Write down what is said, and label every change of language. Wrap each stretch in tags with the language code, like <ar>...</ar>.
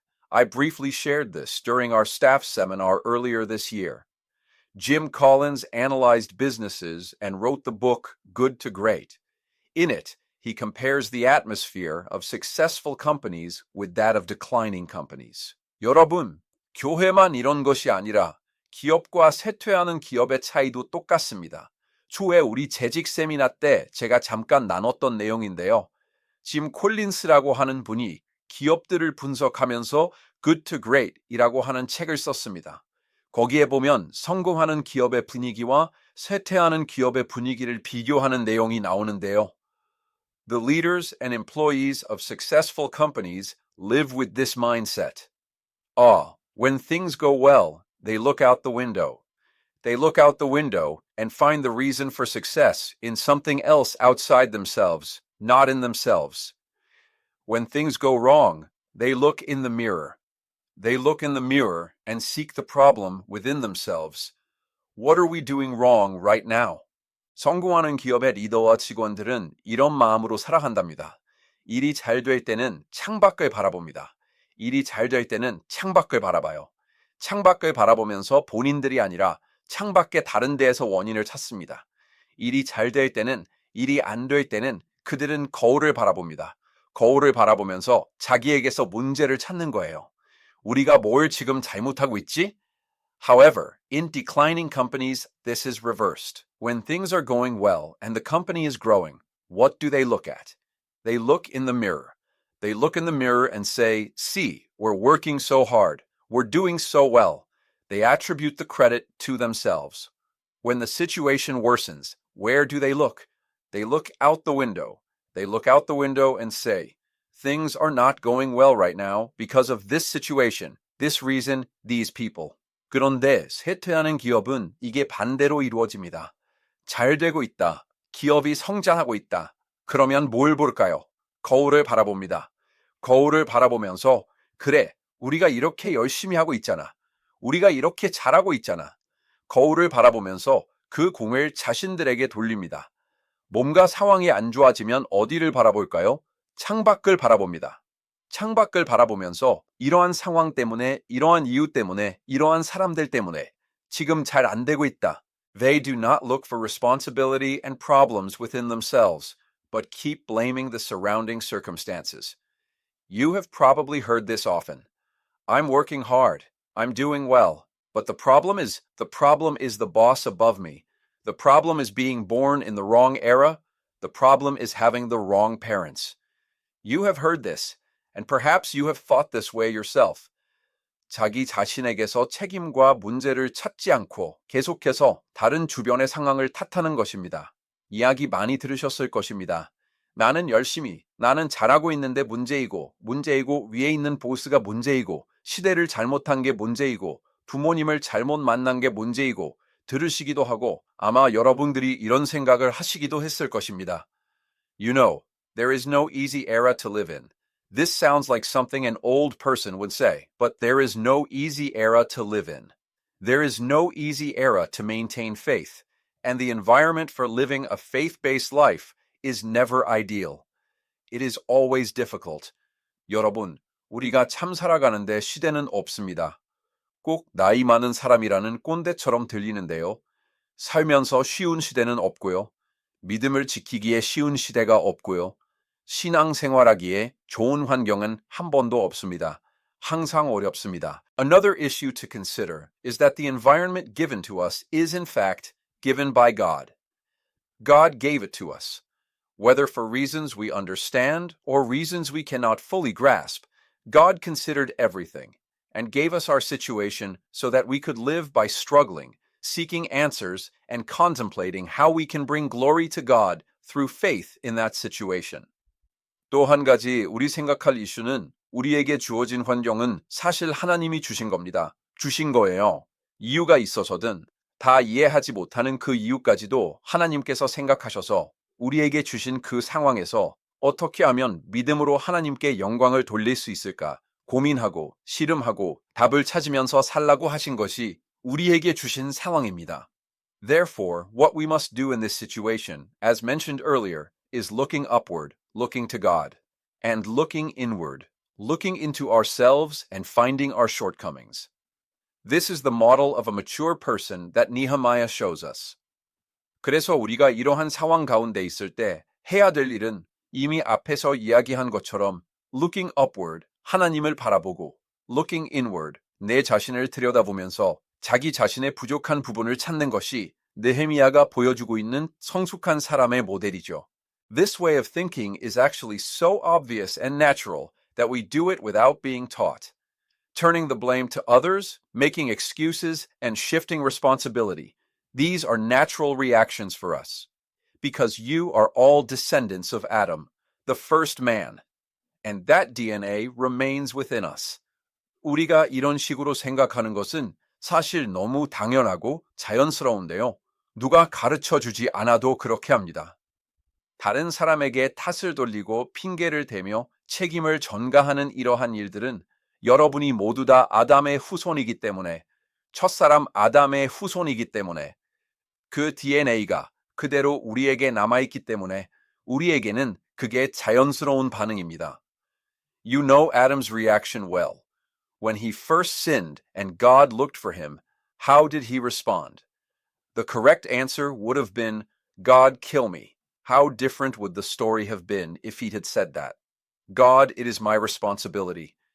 <en>I briefly shared this during our staff seminar earlier this year. Jim Collins analyzed businesses and wrote the book Good to Great. In it, he compares the atmosphere of successful companies with that of declining companies.</en> <ko>여러분, 교회만 이런 것이 아니라 기업과 쇠퇴하는 기업의 차이도 똑같습니다. 초에 우리 재직 세미나 때 제가 잠깐 나눴던 내용인데요. 짐 콜린스라고 하는 분이 기업들을 분석하면서 Good to Great 이라고 하는 책을 썼습니다. 거기에 보면 성공하는 기업의 분위기와 쇠퇴하는 기업의 분위기를 비교하는 내용이 나오는데요.</ko> <en>The leaders and employees of successful companies live with this mindset. When things go well, they look out the window. They look out the window and find the reason for success in something else outside themselves, not in themselves. When things go wrong, they look in the mirror. They look in the mirror and seek the problem within themselves. What are we doing wrong right now?</en> <ko>성공하는 기업의 리더와 직원들은 이런 마음으로 살아간답니다. 일이 잘 될 때는 창밖을 바라봅니다. 일이 잘 될 때는 창밖을 바라봐요. 창밖을 바라보면서 본인들이 아니라 창밖의 다른 데에서 원인을 찾습니다. 일이 잘 될 때는, 일이 안 될 때는 그들은 거울을 바라봅니다. 거울을 바라보면서 자기에게서 문제를 찾는 거예요. 우리가 뭘 지금 잘못하고 있지?</ko> <en>However, in declining companies, this is reversed. When things are going well and the company is growing, what do they look at? They look in the mirror. They look in the mirror and say, see, we're working so hard. We're doing so well. They attribute the credit to themselves. When the situation worsens, where do they look? They look out the window. They look out the window and say, things are not going well right now because of this situation, this reason, these people.</en> <ko>그런데 쇠퇴하는 기업은 이게 반대로 이루어집니다. 잘 되고 있다. 기업이 성장하고 있다. 그러면 뭘 볼까요? 거울을 바라봅니다. 거울을 바라보면서 그래, 우리가 이렇게 열심히 하고 있잖아. 우리가 이렇게 잘하고 있잖아. 거울을 바라보면서 그 공을 자신들에게 돌립니다. 몸과 상황이 안 좋아지면 어디를 바라볼까요? 창밖을 바라봅니다. 창밖을 바라보면서 이러한 상황 때문에, 이러한 이유 때문에, 이러한 사람들 때문에 지금 잘 안 되고 있다.</ko> <en>They do not look for responsibility and problems within themselves, but keep blaming the surrounding circumstances. You have probably heard this often. I'm working hard. I'm doing well. But the problem is the boss above me. The problem is being born in the wrong era. The problem is having the wrong parents. You have heard this, and perhaps you have thought this way yourself.</en> <ko>자기 자신에게서 책임과 문제를 찾지 않고 계속해서 다른 주변의 상황을 탓하는 것입니다. 이야기 많이 들으셨을 것입니다. 나는 열심히, 나는 잘하고 있는데 문제이고 위에 있는 보스가 문제이고 시대를 잘못한 게 문제이고 부모님을 잘못 만난 게 문제이고 들으시기도 하고 아마 여러분들이 이런 생각을 하시기도 했을 것입니다.</ko> <en>You know, there is no easy era to live in. This sounds like something an old person would say, but there is no easy era to live in. There is no easy era to maintain faith, and the environment for living a faith-based life is never ideal. It is always difficult.</en> <ko>여러분, 우리가 참 살아가는데 시대는 없습니다. 꼭 나이 많은 사람이라는 꼰대처럼 들리는데요. 살면서 쉬운 시대는 없고요. 믿음을 지키기에 쉬운 시대가 없고요. 신앙생활하기에 좋은 환경은 한 번도 없습니다. 항상 어렵습니다.</ko> <en>Another issue to consider is that the environment given to us is in fact given by God. God gave it to us. Whether for reasons we understand or reasons we cannot fully grasp, God considered everything and gave us our situation so that we could live by struggling, seeking answers, and contemplating how we can bring glory to God through faith in that situation.</en> <ko>또 한 가지 우리 생각할 이슈는 우리에게 주어진 환경은 사실 하나님이 주신 겁니다. 주신 거예요. 이유가 있어서든 다 이해하지 못하는 그 이유까지도 하나님께서 생각하셔서 우리에게 주신 그 상황에서 어떻게 하면 믿음으로 하나님께 영광을 돌릴 수 있을까 고민하고 씨름하고 답을 찾으면서 살라고 하신 것이 우리에게 주신 상황입니다.</ko> <en>Therefore, what we must do in this situation, as mentioned earlier, is looking upward, looking to God, and looking inward, looking into ourselves and finding our shortcomings. This is the model of a mature person that Nehemiah shows us.</en> <ko>그래서 우리가 이러한 상황 가운데 있을 때 해야 될 일은 이미 앞에서 이야기한 것처럼</ko> <en>looking upward,</en> <ko>하나님을 바라보고</ko> <en>looking inward,</en> <ko>내 자신을 들여다보면서 자기 자신의 부족한 부분을 찾는 것이 느헤미야가 보여주고 있는 성숙한 사람의 모델이죠.</ko> <en>This way of thinking is actually so obvious and natural that we do it without being taught. Turning the blame to others, making excuses, and shifting responsibility. These are natural reactions for us. Because you are all descendants of Adam, the first man. And that DNA remains within us.</en> <ko>우리가 이런 식으로 생각하는 것은 사실 너무 당연하고 자연스러운데요. 누가 가르쳐 주지 않아도 그렇게 합니다. 다른 사람에게 탓을 돌리고 핑계를 대며 책임을 전가하는 이러한 일들은 여러분이 모두 다 아담의 후손이기 때문에, 첫사람 아담의 후손이기 때문에, 그 DNA가 그대로 우리에게 남아있기 때문에 우리에게는 그게 자연스러운 반응입니다.</ko> <en>You know Adam's reaction well. When he first sinned and God looked for him, how did he respond? The correct answer would have been, God, kill me. How different would the story have been if he had said that? God, it is my responsibility.</en>